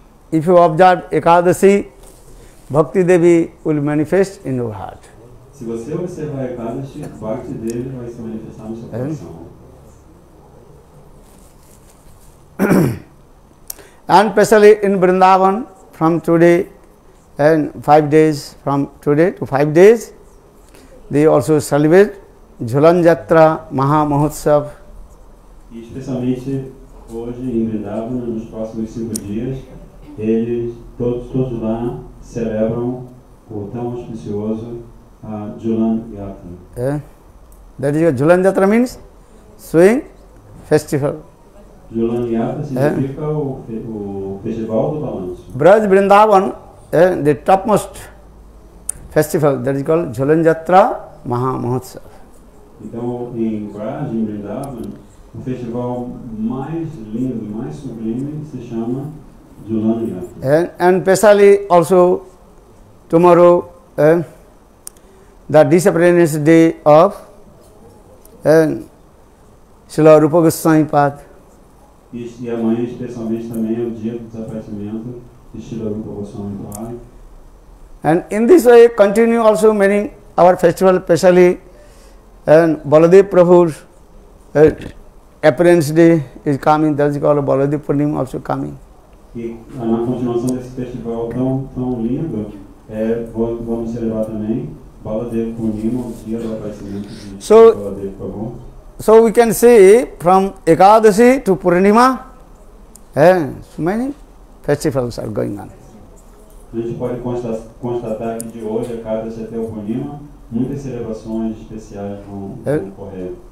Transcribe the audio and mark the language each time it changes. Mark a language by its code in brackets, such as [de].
[en] If you observe Ekadashi, Bhakti Devi will manifest in your heart. [pt] Se você observar Ekadashi, Bhakti Devi vai se manifestar no seu coração. [en] And especially in Vrindavan, from today and 5 days, from today to 5 days, they also celebrate Jhulan Jatra Maha Mahotsav. [pt] E especialmente hoje em Vrindavan, nos próximos 5 dias, eles todos lá celebram o tão auspicioso Jhulan Yatra. [en] That is Jhulan Jatra means swing festival. [pt] Jhulan Yatra significa o festival do balanço. [en] Braj Vrindavan, the topmost festival, that is called Jhulan Jatra Maha Mahotsav. [pt] Então, em Braj, em Vrindavan, o festival mais lindo, mais sublime se chama Jhulan Yatra. [en] And especially also tomorrow, the disappearance day of Srila Rupa Goswami Pad. [pt] E amanhã, especialmente, também é o dia do desaparecimento de Srila Rupa Goswami Pad. [en] And in this way, continue also many our festival, especially Baladev Prabhu's appearance day is coming. That is called Baladev Purnima also coming. [pt] E na continuação desse festival tão lindo, vamos celebrar também Baladev Purnima, o dia do aparecimento de Baladev Prabhu. [en] So we can see from Ekadashi to Purnima, so many festivals are going on. [pt] A gente pode constatar que de hoje a Ekadashi até o Purnima, muitas celebrações especiais vão ocorrer.